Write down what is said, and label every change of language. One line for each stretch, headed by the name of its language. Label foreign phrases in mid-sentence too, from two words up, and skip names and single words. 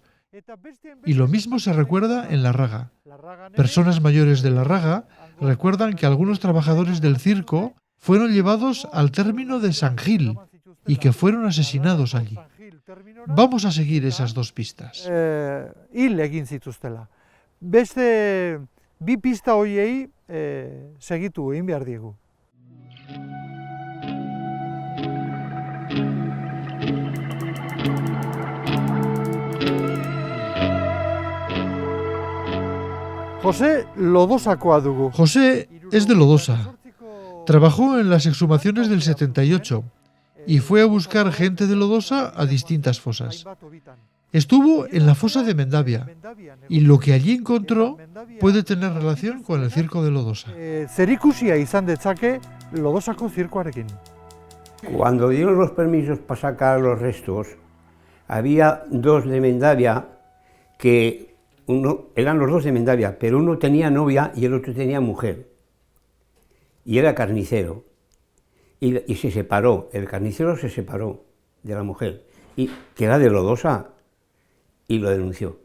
Spanish: Y lo mismo se recuerda en Larraga. Personas mayores de Larraga recuerdan que algunos trabajadores del circo fueron llevados al término de San Gil y que fueron asesinados allí. Vamos a seguir esas dos pistas.
Basque: Hil egin zituztela. Beste bi pista horiei segitu egin behar diegu. José Lodosakoa dugu.
Spanish: José es de Lodosa. Trabajó en las exhumaciones del 78 y fue a buscar gente de Lodosa a distintas fosas. Estuvo en la fosa de Mendavia y lo que allí encontró puede tener relación con el circo de Lodosa.
Basque: Zerikusia izan detzake Lodosako zirkoarekin.
Spanish: Cuando dieron los permisos para sacar los restos, había dos de Mendavia que eran los dos de Mendavia, pero uno tenía novia y el otro tenía mujer. Y era carnicero. Y se separó, el carnicero se separó de la mujer, y que era de Lodosa, y lo denunció.